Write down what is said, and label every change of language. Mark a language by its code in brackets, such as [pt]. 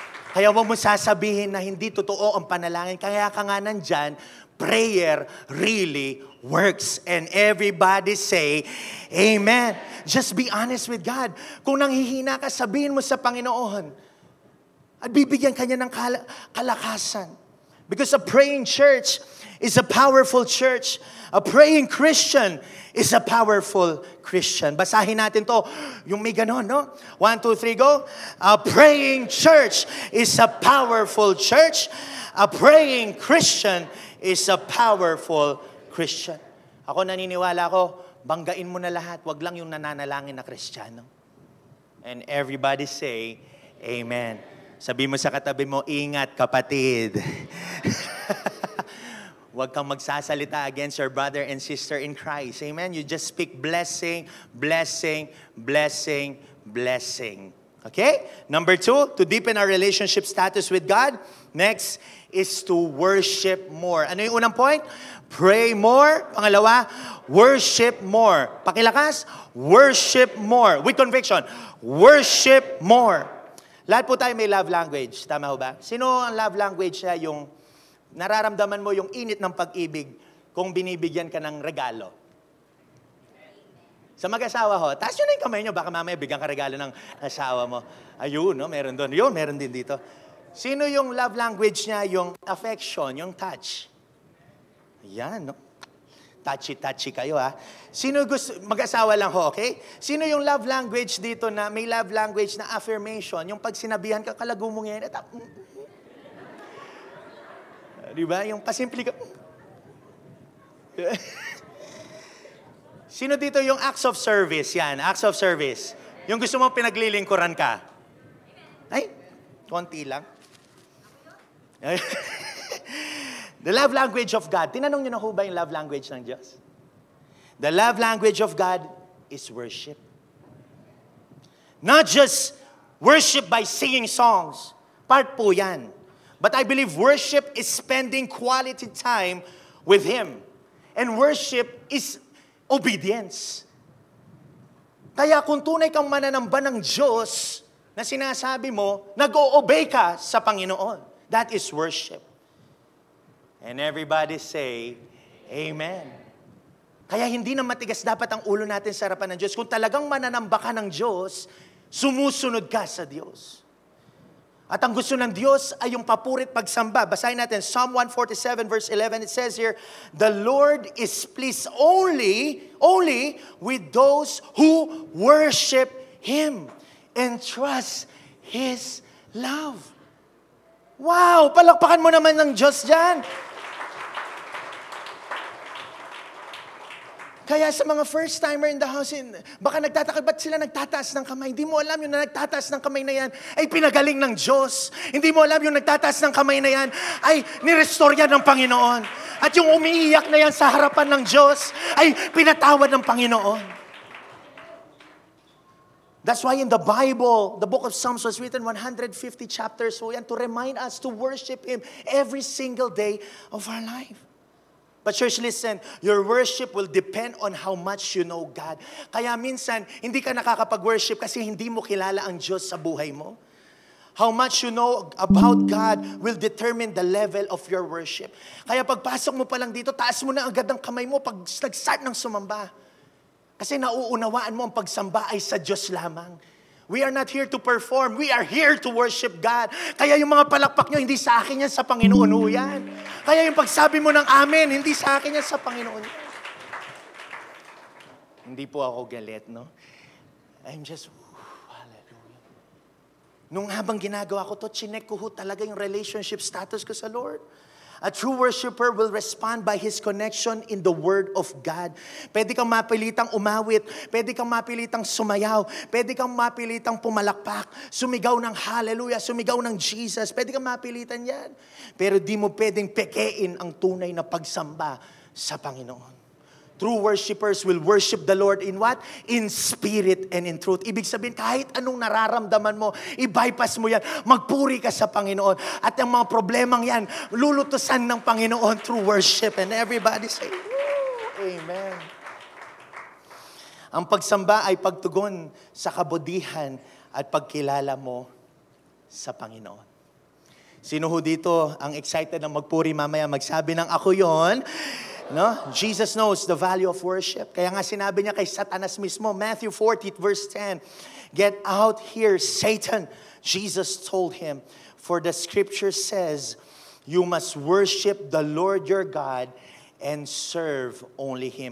[tl] Kaya huwag mo sasabihin na hindi totoo ang panalangin. Kaya ka nga nandyan, [en] prayer really works. And everybody say, Amen. Just be honest with God. [tl] Kung nanghihina ka, sabihin mo sa Panginoon. At bibigyan ka niya ng kalakasan. [en] Because a praying church is a powerful church. A praying Christian is a powerful Christian. [tl] Basahin natin to. Yung may ganon, no? [en] 1, 2, 3, go. A praying church is a powerful church. A praying Christian is a powerful Christian. [tl] Ako naniniwala ko, banggain mo na lahat. Wag lang yung nananalangin na Kristiyano. [en] And everybody say, Amen. [tl] Sabi mo sa katabi mo, ingat kapatid. Huwag kang magsasalita [en] against your brother and sister in Christ. [tl] Amen? [en] You just speak blessing, blessing, blessing, blessing. Okay? Number 2, to deepen our relationship status with God. Next is to worship more. [tl] Ano yung unang point? [en] Pray more. Pangalawa, worship more. Pakilakas, worship more. With conviction, worship more. [tl] Lahat po tayo may love language. Tama ho ba? Sino ang love language niya? Yung nararamdaman mo yung init ng pag-ibig kung binibigyan ka ng regalo. Sa mag-asawa ho, taas nyo na yung kamay nyo. Baka mamaya bigyan ka regalo ng asawa mo. Ayun, no? Meron doon. Yun, meron din dito. Sino yung love language niya? Yung affection, yung touch. Ayan, no? Touchy-touchy kayo, ha? Sino gusto, mag-asawa lang ho, okay? Sino yung love language dito na may love language na affirmation? Yung pag sinabihan ka, kalago mo ngayon, di ba? Yung pasimple ka. Sino dito yung acts of service? Yan, acts of service. Yung gusto mo pinaglilingkuran ka. Ay, konti lang. [en] The love language of God. [tl] Tinanong niyo na ho ba yung love language ng Diyos? [en] The love language of God is worship. Not just worship by singing songs. [tl] Part po yan. [en] But I believe worship is spending quality time with Him. And worship is obedience. [tl] Kaya kung tunay kang mananamba ng Diyos, na sinasabi mo, nag-o-obey ka sa Panginoon. [en] That is worship. And everybody say, Amen. [tl] Kaya hindi na matigas dapat ang ulo natin sa harapan ng Diyos. Kung talagang mananamba ka ng Diyos, sumusunod ka sa Diyos. At ang gusto ng Diyos ay yung papurit pagsamba. Basahin natin, [en] Psalm 147 verse 11. It says here, the Lord is pleased only with those who worship Him and trust His love. [tl] Wow! Palakpakan mo naman ng Diyos dyan. Kaya sa mga [en] first-timer in the house, [tl] baka nagtataka, ba't sila nagtataas ng kamay? Hindi mo alam yung nagtataas ng kamay na yan ay pinagaling ng Diyos. Hindi mo alam yung nagtataas ng kamay na yan ay nirestore yan ng Panginoon. At yung umiiyak na yan sa harapan ng Diyos ay pinatawad ng Panginoon. [en] That's why in the Bible, the book of Psalms was written 150 chapters so yan to remind us to worship Him every single day of our life. But church, listen, your worship will depend on how much you know God. [tl] Kaya minsan, hindi ka nakakapag-worship kasi hindi mo kilala ang Diyos sa buhay mo. [en] How much you know about God will determine the level of your worship. [tl] Kaya pagpasok mo pa lang dito, taas mo na agad ang kamay mo pag nag-start ng sumamba. Kasi nauunawaan mo ang pagsamba ay sa Diyos lamang. [en] We are not here to perform. We are here to worship God. [tl] Kaya yung mga palakpak nyo, hindi sa akin yan, sa Panginoon ho yan. Kaya yung pagsabi mo ng amen, hindi sa akin yan, sa Panginoon yan. Hindi po ako galit, no? [en] I'm just, hallelujah. [tl] Nung habang ginagawa ko to, chinek ko ho talaga yung relationship status ko sa Lord. [en] A true worshiper will respond by his connection in the Word of God. [tl] Pwede kang mapilitang umawit, pwede kang mapilitang sumayaw, pwede kang mapilitang pumalakpak, sumigaw ng hallelujah, sumigaw ng Jesus, pwede kang mapilitan yan. Pero di mo pwedeng pekein ang tunay na pagsamba sa Panginoon. [en] True worshipers will worship the Lord in what? In spirit and in truth. [tl] Ibig sabihin, kahit anong nararamdaman mo, i-bypass mo yan. Magpuri ka sa Panginoon. At ang mga problemang yan, lulutusan ng Panginoon [en] through worship. And everybody say, Amen. [tl] Ang pagsamba ay pagtugon sa kabutihan at pagkilala mo sa Panginoon. Sino ho dito ang excited na magpuri mamaya? Magsabi ng ako yon. No? [en] Jesus knows the value of worship. [tl] Kaya nga sinabi niya kay Satanas mismo, [en] Matthew 40 verse 10, get out here, Satan. Jesus told him, for the scripture says, you must worship the Lord your God and serve only Him.